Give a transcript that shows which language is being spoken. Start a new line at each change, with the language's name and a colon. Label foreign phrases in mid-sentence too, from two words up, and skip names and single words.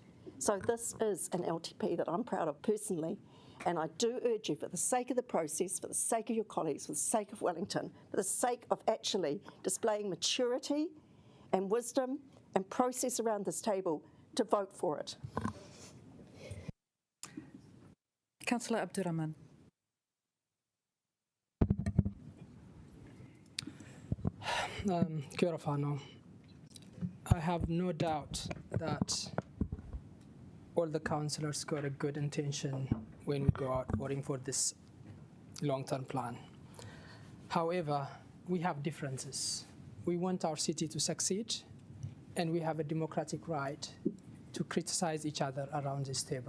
English: So this is an LTP that I'm proud of personally, and I do urge you, for the sake of the process, for the sake of your colleagues, for the sake of Wellington, for the sake of actually displaying maturity and wisdom and process around this table, to vote for it. Councillor Abdurrahman.
Māori: Kia ora whanau.
English: I have no doubt that all the councillors got a good intention when we go out voting for this long-term plan. However, we have differences. We want our city to succeed, and we have a democratic right to criticize each other around this table.